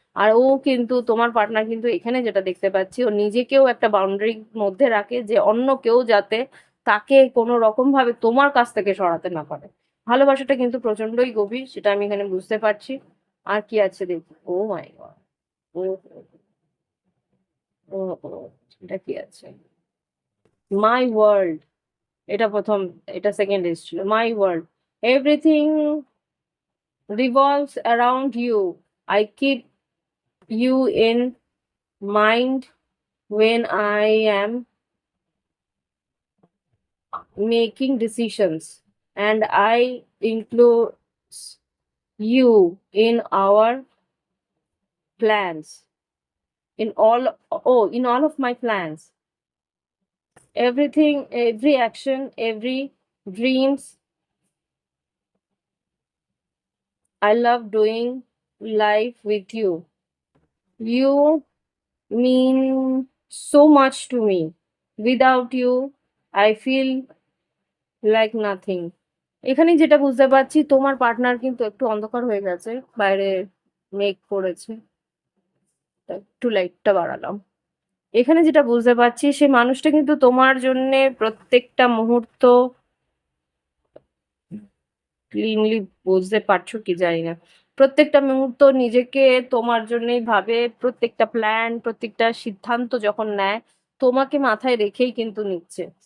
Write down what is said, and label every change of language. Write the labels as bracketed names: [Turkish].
[Bangla] আর ও কিন্তু তোমার পার্টনার কিন্তু এখানে যেটা দেখতে পাচ্ছি, ও নিজেকেও একটা বাউন্ডারির মধ্যে রাখে যে অন্য কেউ যাতে তাকে কোনো রকম ভাবে তোমার কাছ থেকে সরাতে না পারে। ভালোবাসাটা কিন্তু প্রচন্ডই গভীর, সেটা আমি এখানে বুঝতে পারছি। আর কি আছে দেখি, [English] oh my god, [Bangla] ও ও ও, এটা কি আছে, মাই ওয়ার্ল্ড, এটা প্রথম, এটা সেকেন্ড এসেছিল। [English] My world, everything revolves around you. I keep you in mind when I am making decisions and I include you in our plans, in all of my plans, everything, every action, every dreams. I love doing life with you. You mean so much to me. Without you, I feel like nothing. [Bangla] এখানে যেটা বুঝতে পারছি, তোমার partner কিন্তু একটু অন্ধকার হয়ে গেছে, বাইরে মেঘ করেছে, তাই একটু লাইটটা বাড়ালাম। এখানে যেটা বুঝতে পারছি, সে মানুষটা কিন্তু তোমার জন্য প্রত্যেকটা মুহূর্ত, ক্লিনলি বুঝতে পারছো কি জানি না, প্রত্যেকটা মুহূর্ত নিজেকে তোমার জন্যই ভাবে, প্রত্যেকটা প্ল্যান, প্রত্যেকটা সিদ্ধান্ত যখন নেয় তোমাকে মাথায় রেখেই কিন্তু নিচ্ছে।